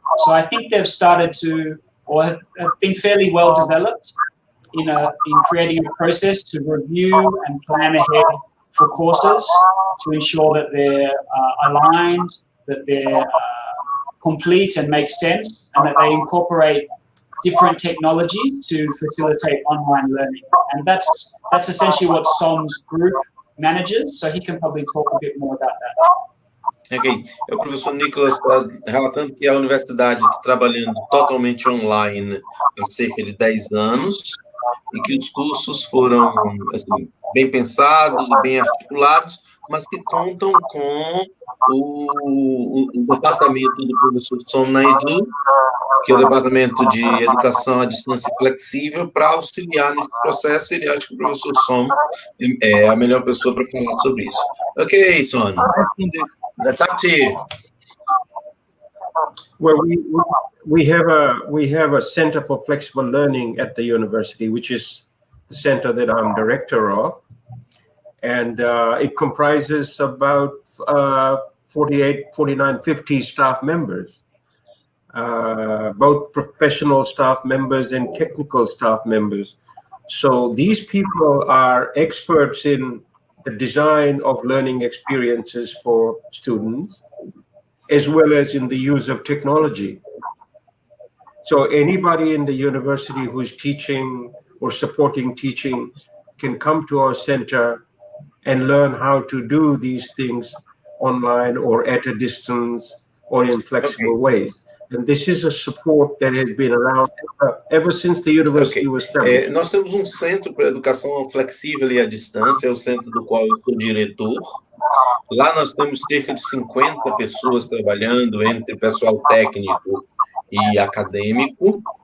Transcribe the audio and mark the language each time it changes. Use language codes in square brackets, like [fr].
[en] So I think they've started to, or have been fairly well developed in creating a process to review and plan ahead for courses to ensure that they're aligned, that they're complete and make sense, and that they incorporate different technologies to facilitate online learning. And that's essentially what SOM's group manages, so he can probably talk a bit more about that. Ok. [pt] O professor Nicolas está relatando que a universidade está trabalhando totalmente online há cerca de 10 anos e que os cursos foram assim, bem pensados e bem articulados, mas que contam com o departamento do professor Som Naidu, que é o departamento de educação à distância flexível, para auxiliar nesse processo. Ele acha que o professor Som é a melhor pessoa para falar sobre isso. [en] Ok, Son, that's up to you. Well, we have a Center for Flexible Learning at the university, which is the center that I'm director of, and it comprises about 48, 49, 50 staff members, both professional staff members and technical staff members. So these people are experts in the design of learning experiences for students, as well as in the use of technology. So anybody in the university who's teaching or supporting teaching can come to our center and learn how to do these things online or at a distance or in flexible ways. And this is a support that has been around ever since the university was established. [pt] Nós temos um centro para educação flexível e à distância, é o centro do qual eu sou diretor. Lá nós temos cerca de 50 pessoas trabalhando, entre pessoal técnico e acadêmico.